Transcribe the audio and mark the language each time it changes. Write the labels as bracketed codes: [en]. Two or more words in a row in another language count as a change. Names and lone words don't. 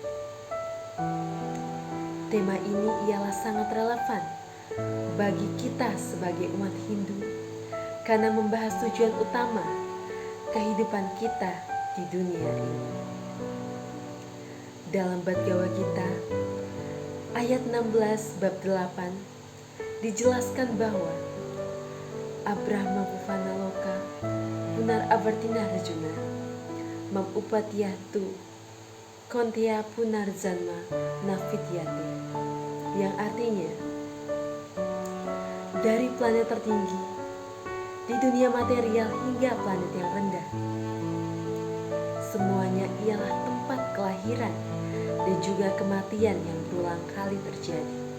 [id] Tema ini ialah sangat relevan bagi kita sebagai umat Hindu karena membahas tujuan utama kehidupan kita di dunia ini. Dalam Bhagavad Gita ayat 16 bab 8 dijelaskan bahwa [sa] Abrahma Puvanaloka Punar Avartina Rajuna Mam Upatyatu Kontia Punarjanma Navidyate, [id] yang artinya dari planet tertinggi di dunia material hingga planet yang rendah, semuanya ialah tempat kelahiran dan juga kematian yang berulang kali terjadi.